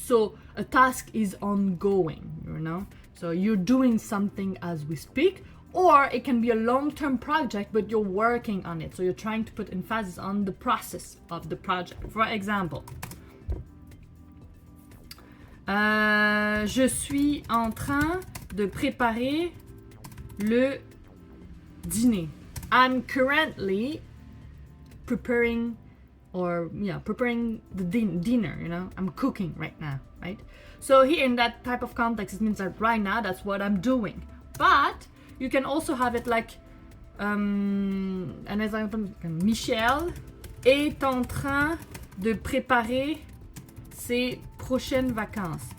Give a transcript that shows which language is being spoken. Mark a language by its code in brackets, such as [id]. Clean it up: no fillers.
[en] So a task is ongoing, so you're doing something as we speak, or it can be a long-term project but you're working on it, so you're trying to put emphasis on the process of the project. For example, [fr] je suis en train de préparer le dîner. [en] I'm currently preparing the dinner, I'm cooking right now, right? So here in that type of context, it means that right now that's what I'm doing. But you can also have it like an example, [fr] Michel est en train de préparer ses prochaines vacances.